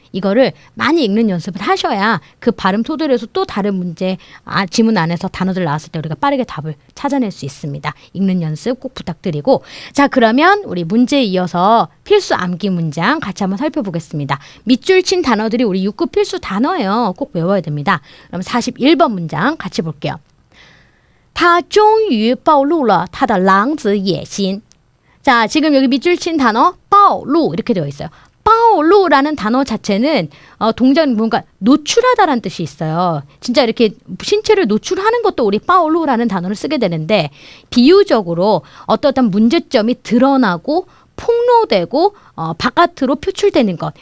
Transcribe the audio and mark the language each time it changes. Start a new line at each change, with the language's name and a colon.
Korean: 이거를 많이 읽는 연습을 하셔야 그 발음 토대로 해서 또 다른 문제 지문 안에서 단어들 나왔을 때 우리가 빠르게 답을 찾아낼 수 있습니다. 읽는 연습 꼭 부탁드리고 자 그러면 우리 문제에 이어서 필수 암기 문장 같이 한번 살펴보겠습니다. 밑줄 친 단어들이 우리 6급 필수 단어예요. 꼭 외워야 됩니다. 그럼 41번 문장 같이 볼게요.
Chinese: 他终于暴露了他的狼子野心.
Korean: 자 지금 여기 밑줄 친 단어 暴露 이렇게 되어 있어요. 暴露라는 단어 자체는 동작은 뭔가 노출하다라는 뜻이 있어요. 진짜 이렇게 신체를 노출하는 것도 우리 暴露라는 단어를 쓰게 되는데 비유적으로 어떤 문제점이 드러나고 폭로되고 바깥으로 표출되는 것.